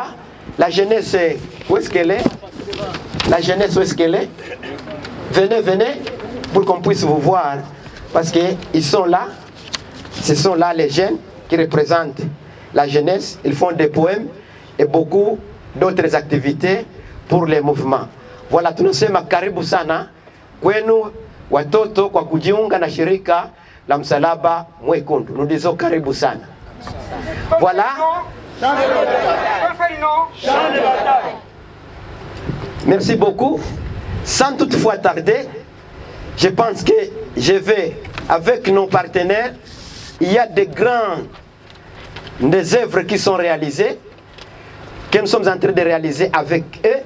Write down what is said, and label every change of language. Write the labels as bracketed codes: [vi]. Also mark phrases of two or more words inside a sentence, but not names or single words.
[fr] La jeunesse, où est-ce qu'elle est? La jeunesse, où est-ce qu'elle est? Venez, venez, pour qu'on puisse vous voir. Parce qu'ils sont là. Ce sont là les jeunes qui représentent la jeunesse. Ils font des poèmes et beaucoup d'autres activités pour les mouvements. Voilà, [sw] tunasema karibu sana kwenu watoto kwa kujiunga na shirika la Msalaba Mwekundu. [fr] Nous disons [sw] karibu sana. [fr] Voilà. Merci beaucoup. Sans toutefois tarder, je pense que je vais, avec nos partenaires, il y a des œuvres qui sont réalisées, que nous sommes en train de réaliser avec eux.